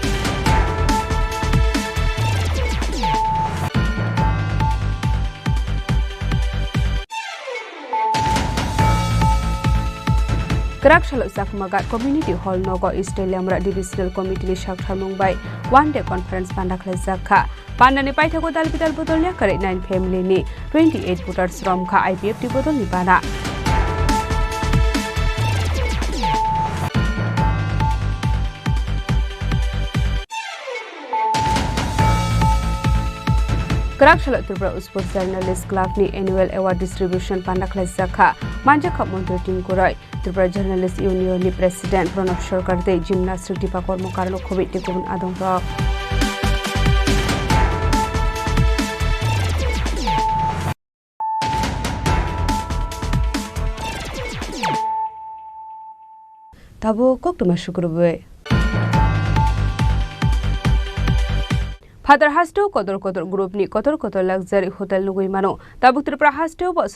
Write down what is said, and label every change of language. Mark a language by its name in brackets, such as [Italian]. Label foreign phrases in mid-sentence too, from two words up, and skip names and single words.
[Kok Borok] Krak shalo sakmaga [English] community hall [Kok Borok] nogo Stadiumra [English] divisional committee [Kok Borok] ni shakhar mumbai [English] one day conference [Kok Borok] pandakhle zakha Pandani paithago dalbidal bodolya kare 9 family ni 28 voters romkha IPF ti bodol ni bana Krak shalo Tripura Sport Journalist Club ni [English] annual award distribution [Kok Borok] pandakhle zakha manja khap montri team koroi Tripura Journalist Union ni president Pranab Sarkar dei gymnastic tipa kormokarlo khobi tikun adong ro Tabo koktuma shukrube Father Hasto kotor group ni kotor [English] luxury hotel [Kok Borok] nugui mano tabuk Tripura Hasto bo